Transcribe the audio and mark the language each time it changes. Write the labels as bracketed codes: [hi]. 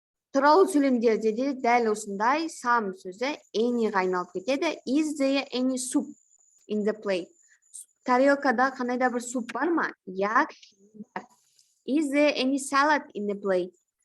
[kk] Сұрау сөйлемдерде де дәл осындай some сөзі any'ға айналып кетеді. [en] Is there any soup in the plate? [kk] Тарелкада қандай да бір суп бар ма? Я, кішкене бар. [en] Is there any salad in the plate?